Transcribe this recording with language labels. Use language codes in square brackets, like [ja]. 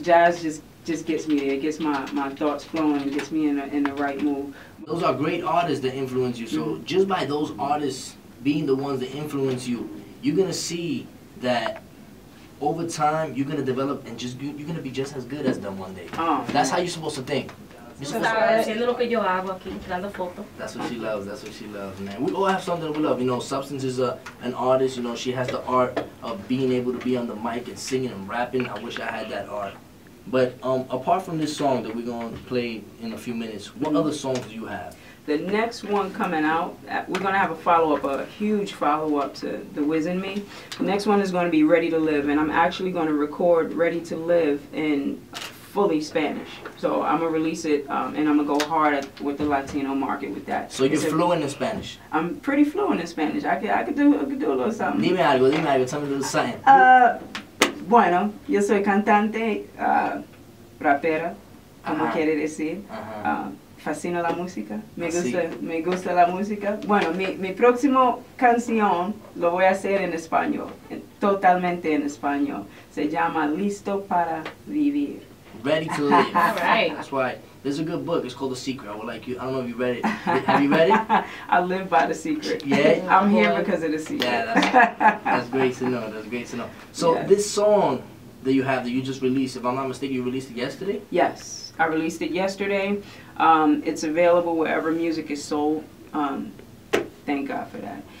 [en] Jazz just gets me there. It gets my thoughts flowing. It gets me in the right mood. Those are great artists that influence you. So just by those artists being the ones that influence you, you're gonna see that over time you're gonna develop and you're gonna be just as good as them one day. Oh, that's how you're supposed to think. [es] Haciendo lo que yo hago aquí, tirando fotos. [en] That's what she loves. That's what she loves, man. We all have something we love. You know, Substance is an artist. You know, she has the art of being able to be on the mic and singing and rapping. I wish I had that art. But apart from this song that we're going to play in a few minutes, what other songs do you have? The next one coming out, we're going to have a follow-up, a huge follow-up to the Wiz In Me. The next one is going to be Ready to Live, and I'm actually going to record Ready to Live in fully Spanish. So I'm going to release it, and I'm going to go hard with the Latino market with that. So you're fluent in Spanish? I'm pretty fluent in Spanish. I could do a little something. Dime algo, tell me a little something. [es] Bueno, yo soy cantante, rapera, como quiere decir. Fascina la música, me gusta la música. Bueno, mi próximo canción lo voy a hacer en español, totalmente en español. Se llama Listo para Vivir. [en] Ready to Live. All right. That's right. There's a good book. It's called The Secret. I would like you. I don't know if you read it. Have you read it? I live by The Secret. Yeah. I'm here because of The Secret. Yeah, that's great to know. That's great to know. So this song that you have that you just released, if I'm not mistaken, you released it yesterday? Yes, I released it yesterday. It's available wherever music is sold. thank God for that.